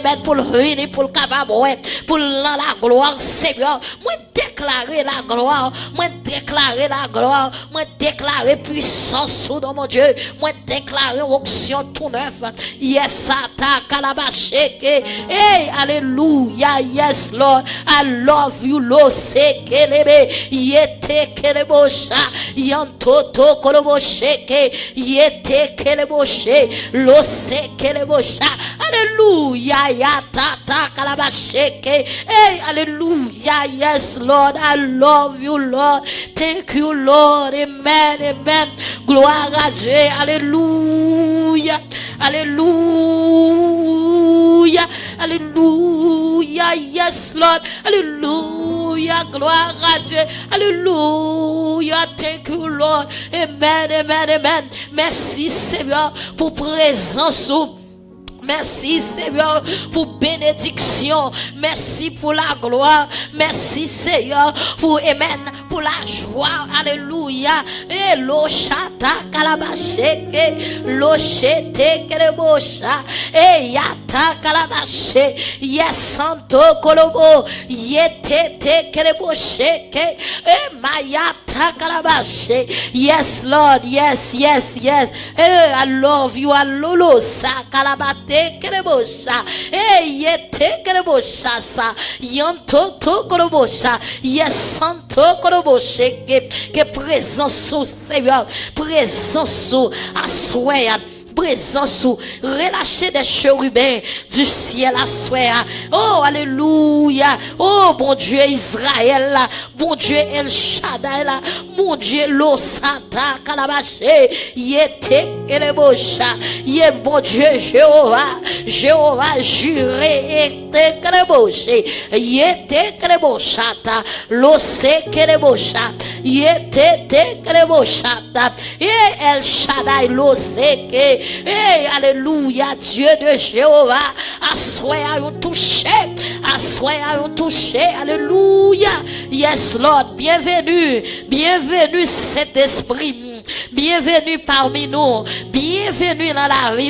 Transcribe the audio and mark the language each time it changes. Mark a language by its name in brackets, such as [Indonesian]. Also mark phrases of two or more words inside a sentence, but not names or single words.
[French] ben pour le venir, pour le capable, pour la gloire, Seigneur, moi déclarer la gloire, moi déclarer la gloire, moi déclarer puissance sous dans mon Dieu, moi déclarer onction tout neuf, yes, attaque à la bacheke, hey, alléluia, [English] yes, Lord, I love you, Lord, c'est kelebe, yete kelebosha, yantoto kolobo sheke, yete kelebo she, lo se kelebo sha. [French] Alléluia, ya tata kalaba sheke. [English] Hey, alléluia, yes, Lord, I love you, Lord. Thank you, Lord. [French] Amen, amen. Gloire à Dieu. Alléluia, alléluia, alléluia, [English] yes, Lord. [French] Alléluia, gloire à Dieu. Alléluia, [English] thank you, Lord. [French] Amen, amen, amen. Merci Seigneur pour présence. Merci Seigneur pour bénédiction. Merci pour la gloire. Merci Seigneur pour amen, pour la joie. Alléluia. Et lo chata kalabasheke, lo chete kelebosha, et yata kalabache, yesanto kolobo, yetete kelebosheke, et mayata kalabache. [English] Yes Lord, yes, yes, yes. I love you. Alolo sa kalabate. Kerebosha, yete kerebosha sa, yanto to kerebosha, yesanto kereboshe, [French] que présence sous Seigneur, présence sous assoya. Présence ou relâcher des chérubins du ciel à soi. Oh alléluia. Oh bon Dieu Israël, bon Dieu El Shaddai, mon Dieu Losata Kalabaché, yete kelebosha, yé bon Dieu Jéhovah, Jéhovah juré ete keleboshe, yete keleboshata, lose kelebosha, yete keleboshata, ye El Shaddai lose ke. Hey, alléluia, Dieu de Jéhovah, assoya un touché, assoya un touché, alléluia, [English] yes Lord, [French] bienvenue, bienvenue cet esprit, bienvenue parmi nous, bienvenue dans la vie,